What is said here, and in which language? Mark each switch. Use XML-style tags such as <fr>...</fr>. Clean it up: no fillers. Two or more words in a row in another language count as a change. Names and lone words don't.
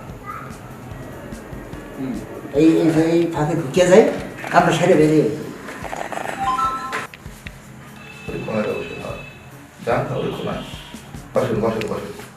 <bn>এই ফাঁকে ঢুকিয়ে যায়, কামটা সেরে বেরিয়ে</bn> <ko>우리 코너에 오시나? 자, 우리 코너.</ko> <bn>বসুন বসুন বসুন।</bn>